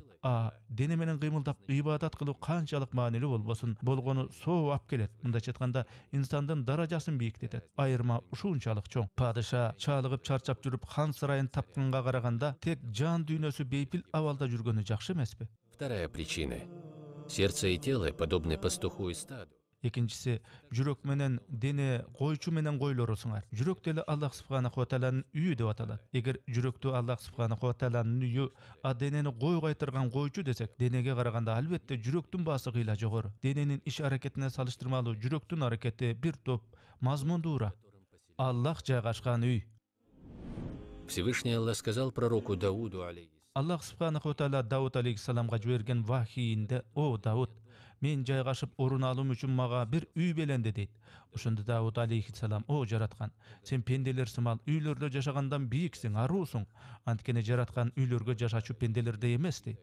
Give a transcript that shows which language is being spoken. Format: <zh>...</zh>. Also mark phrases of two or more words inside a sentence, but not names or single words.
<ky>Дене менен кыймылдап ибадат кылуу канчалык маанилүү болбосун, болгону сооп келет. Мындайча айтканда, инсандын даражасын бийиктетет. Айырма ушунчалык чоң. Падыша чалыгып чарчап жүрүп хан сарайын тапканга караганда, тек жан дүйнөсү бейпил абалда жүргөнү жакшы эмеспи?</ky> <ru>Вторая причина. Сердце и тело подобны пастуху и стаду.</ru> <ky>Экинчиси, жүрөк менен дене койчу менен койлору сыңар. Жүрөк деле</ky> <ar>Аллах субханаху ва тааланын</ar> <ky>үйү деп аталат. Эгер жүрөктү</ky> <ar>Аллах субханаху ва тааланын</ar> <ky>үйү, денени койго айтырган койчу десек, денеге караганда албетте жүрөктүн баасы кыйла жогору. Дененин иш аракетине салыштырмалуу жүрөктүн аракети бир топ мазмундуураак. Аллах жайгашкан үй.</ky> <ru>Всевышний Аллах сказал пророку Дауду, алейхиссалам:</ru> <ar>الله سبحانه وتعالى</ar> <ky>Дауд алейхиссаламга жиберген вахийинде, "О Дауд, мен жайгашып орун алуум үчүн мага бир үй беленди" дейт. Ошондо Дауд алейхиссалам: "О жараткан, сен пенделер сымал үйлөрдө жашагандан бийиксиң, аруусуң. Анткени жараткан үйлөргө жашачу пенделердей эмес" дейт.</ky>